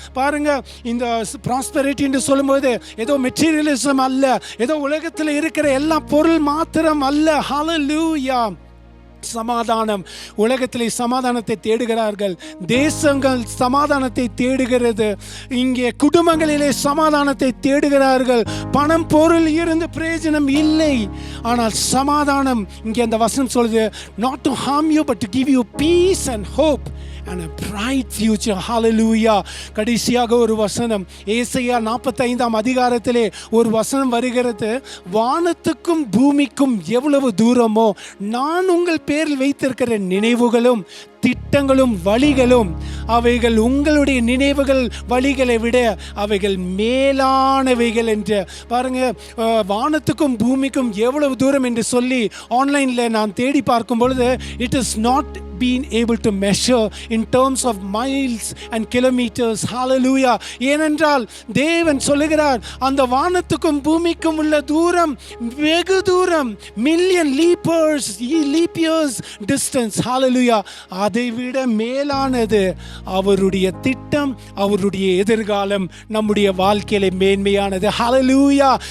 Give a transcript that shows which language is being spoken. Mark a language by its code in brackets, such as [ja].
[ta] பாருங்க, இந்த ப்ராஸ்பரிட்டி என்று சொல்லும்போது ஏதோ மெட்டீரியலிசம் அல்ல, ஏதோ உலகத்தில் இருக்கிற எல்லா பொருள் மாத்திரம் அல்ல. ஹல்லேலூயா. சமாதானம். உலகத்திலே சமாதானத்தை தேடுகிறார்கள், தேசங்கள் சமாதானத்தை தேடுகிறது, இங்கே குடும்பங்களிலே சமாதானத்தை தேடுகிறார்கள். பணம் பொருள் இருந்து பிரயோஜனம் இல்லை. ஆனால் சமாதானம், இங்கே அந்த வசனம் சொல்லுது, [en] not to harm you but to give you peace and hope and a bright future. Hallelujah. [ta] கடைசியாக ஒரு வசனம், ஏசாயா 45ஆம் அதிகாரத்திலே ஒரு வசனம் வருகிறது. வானத்துக்கும் பூமிக்கும் எவ்வளவு தூரமோ நான் உங்கள் பேரில் வைத்திருக்கிற நினைவுகளும் திட்டங்களும் வழிகளும் அவைகள் உங்களுடைய நினைவுகள் வழிகளை விட அவைகள் மேலானவைகள் என்று. பாருங்க, வானத்துக்கும் பூமிக்கும் எவ்வளவு தூரம் என்று சொல்லி ஆன்லைனில் நான் தேடி பார்க்கும் பொழுது, [en] it is not been able to measure in terms of miles and kilometers. Hallelujah. [ta] ஏனென்றால் தேவன் சொல்லுகிறார், அந்த வானத்துக்கும் பூமிக்கும் உள்ள தூரம் வெகு தூரம், மில்லியன் லீப் இயர்ஸ் டிஸ்டன்ஸ். ஹalleluya. அதை விட மேலானது அவருடைய திட்டம், அவருடைய எதிர்காலம் நம்முடைய வாழ்க்கையில மேன்மையானது. ஹalleluya.